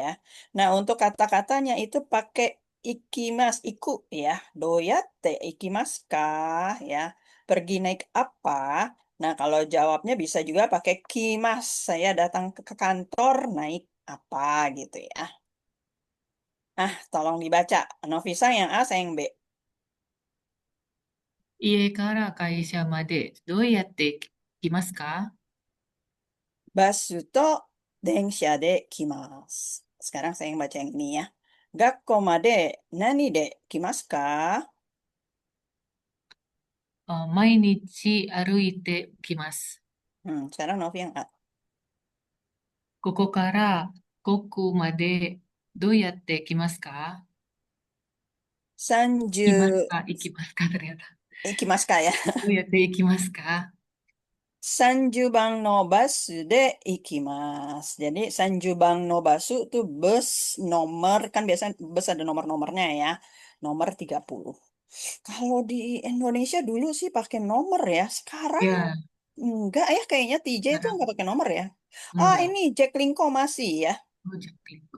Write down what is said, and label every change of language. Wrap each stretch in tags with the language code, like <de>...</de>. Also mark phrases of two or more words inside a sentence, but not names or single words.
<id>Nah, untuk kata-katanya itu pakai</id> <ja>行きます、行く</ja> <id>ya.</id> <ja>どうやって行きますか</ja> <id>ya. Pergi naik apa? Nah, kalau jawabnya bisa juga pakai kimas. Saya datang ke kantor naik apa gitu ya. Ah, tolong dibaca. Novisa yang A, saya yang B.</id> <ja>家から会社までどうやって来ますか？バスと電車で来ます.</ja> <id>Sekarang saya yang baca yang ini ya.</id> <ja>学校まで何で来ますか? 毎日歩いてきます。</ja> <id>Sekarang Novi yang A.</id> <ja>ここからここまでどうやって来ますか？ Sanju 行きますかternyata. 行きますか ya. どうやって行きますか？ 30番のバスで行きます.</ja> <id>Jadi</id> <ja>30番のバス</ja> <id>itu bus nomor, kan biasa bus ada nomor-nomornya ya. Nomor 30. Kalau di Indonesia dulu sih pakai nomor ya. Sekarang Ya, enggak ya, kayaknya TJ itu sekarang enggak pakai nomor ya. Ah, enggak. ini Jack Linko masih ya. Oh, Jaklingko.</id>